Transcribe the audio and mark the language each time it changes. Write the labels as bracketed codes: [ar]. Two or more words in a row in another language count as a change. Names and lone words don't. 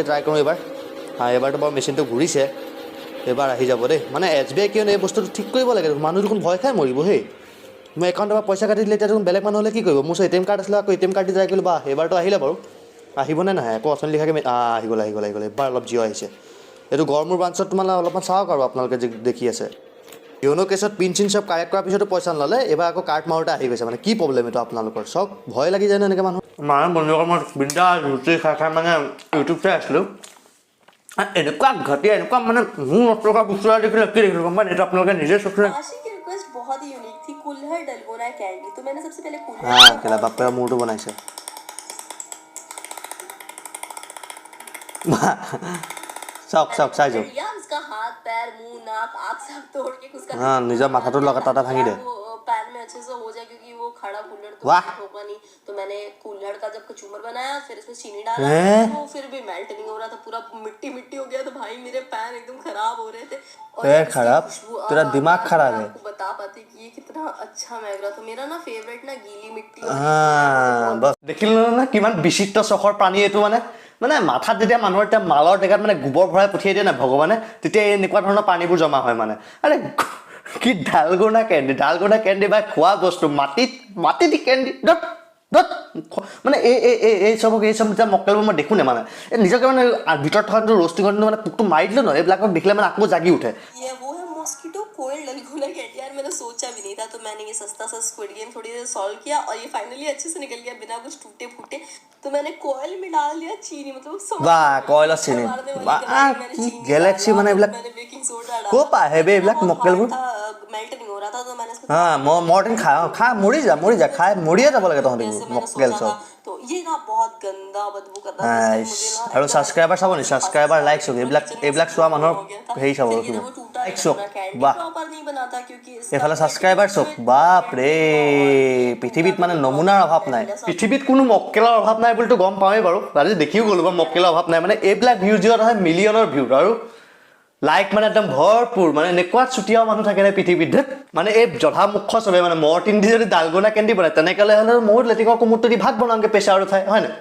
[as] ট্ৰাই কৰোঁ এইবাৰতো বাৰু মেচিনটো ঘূৰিছে, এইবাৰ আহি যাব দেই, মানে SBI কিয়নো এই বস্তুটো ঠিক কৰিব লাগে, মানুহ দেখোন ভয় খাই মৰিব সেই, মই একাউণ্টৰ পৰা পইচা কাটি দিলে, এতিয়া দেখোন বেলেগ মানুহ হ'লে কি কৰিব, মোৰ ওচৰত ATM কাৰ্ড আছিলে, আকৌ ATM কাৰ্ড দি ট্ৰাই কৰিলোঁ, বা এইবাৰতো আহিলে বাৰু, আহিবনে নাহে আকৌ অথনি লিখাকৈ আহি গ'ল, এইবাৰ অলপ জিঅ' আহিছে, এইটো গড়মূৰ ব্ৰাঞ্চত তোমালোকে অলপমান চাওক, আৰু আপোনালোকে যি দেখি আছে, কিয়নো কেছত পিন চিন চব কাৰেক্ট কৰাৰ পিছতো পইচা নল'লে, এইবাৰ আকৌ কাৰ্ড মাৰোঁতে আহি গৈছে, মানে কি প্ৰব্লেম এইটো আপোনালোকৰ, চব ভয় লাগি যায় ন এনেকৈ মানুহ। বন্ধুসকল মই বিন্দাছ ৰুটি খাই মানে ইউটিউব চাই আছিলোঁ, এনেকুৱা ঘটিয়া, এনেকুৱা মানে মোৰ নষ্ট কৰা বস্তু এটা দেখিলে কি দেখিলোঁ গম পায়, এইটো আপোনালোকে নিজে চকু [hi] बहुत ही यूनिक थी, कुल्हड़ डलगोना कैंडी, तो मैंने सबसे पहले कुल्हड़ [as] কেলা বাপেৰে মূৰটো বনাইছে, চাওক চাই যাওক, [hi] उसका हाथ पैर मुंह नाक आँख सब तोड़ के उसका [as] নিজৰ মাথাটোৰ লগত এটা ভাঙি দে, [hi] पैन में अच्छे से हो जाए, क्योंकि वो खड़ा कुल्हड़ तो वाह होगा नहीं, तो मैंने कुल्हड़ का जब कचूमर बनाया, फिर इसमें चीनी डाला, वो फिर भी मेल्ट नहीं हो रहा था, पूरा मिट्टी मिट्टी हो गया, तो भाई मेरे पैर एकदम खराब हो रहे थे, और खराब तेरा दिमाग खराब है, आपको बता पाती कि ये कितना अच्छा महक रहा था, मेरा ना फेवरेट ना गीली मिट्टी [as] बस দেখিলোঁ না কিমান বিচিত্ৰ চখৰ প্ৰাণী এইটো, মানে মানে মাথাত যেতিয়া মানুহৰ এতিয়া মালৰ জেগাত মানে গোবৰ ভৰাই পঠিয়াই দিয়ে না ভগৱানে, তেতিয়া এনেকুৱা ধৰণৰ পানীবোৰ জমা হয় মানে। আৰে কি ডালগোনা কেণ্ডি বা খোৱা বস্তু, মাটি দি কেণ্ডি মানে এই চব যেতিয়া মক্কেলবোৰ মই দেখোঁ নে মানে নিজকে মানে ভিতৰত থকা ৰ'ষ্টিঙত মানে পোকটো মাৰি দিলোঁ ন, এইবিলাকক দেখিলে মানে আকৌ জাগি উঠে। [hi] ये वो है मॉस्किटो कोयल डालगोना कैट। यार मैंने सोचा भी नहीं था, तो मैंने ये सस्ता सा स्क्विड गेम थोड़ी देर सॉल्व किया और ये फाइनली अच्छे से निकल गया बिना कुछ टूटे फूटे। तो मैंने कोयल में डाल दिया चीनी, मतलब वाह कोयल और चीनी, गैलेक्सी [as] মানে এইবিলাক [hi] मैंने बेकिंग सोडा डाला। [as] ক'ৰ পৰা আহে বে এইবিলাক মক্কেলবোৰ? [hi] मेल्ट नहीं हो रहा था, तो मैंने इसको [as] মৰ্টিন খা মৰি যা খাই মৰিয়ে যাব লাগে তহঁতি মক্কেল চব। [hi] तो ये ना बहुत गंदा बदबू कर रहा था [as] আৰু ছাবস্ক্ৰাইবাৰ চাব নি, ছাবস্ক্ৰাইবাৰ লাইক চব এইবিলাক চোৱা মানুহৰ হেৰি চাব লাইক চব। বাহ [hi] प्रॉपर नहीं बनाता क्योंकि [as] এইফালে ছাবস্ক্ৰাইবাৰ চব, বাপৰে পৃথিৱীত মানে নমুনাৰ অভাৱ নাই, পৃথিৱীত কোনো মক্কেলৰ অভাৱ নাই বুলিতো গম পাওঁৱেই বাৰু, আজি দেখিও গ'লো বাৰু মক্কেলৰ অভাৱ নাই। মানে এইবিলাক ভিউজ যিহত আছে মিলিয়নৰ ভিউজ আৰু লাইক মানে একদম ভৰপূৰ, মানে এনেকুৱা চুতীয়াও মানুহ থাকে নে পৃথিৱীত। মানে এই জধা মুখ্য চবে মানে মৰ্টিন দি যদি ডালগোনা কেণ্ডি বনায় তেনেকৈ হ'লে ময়ো লেটিঙৰ কোমোৰটো দি ভাত বনাওঁগৈ প্ৰেছাৰত উঠাই, হয় নাই?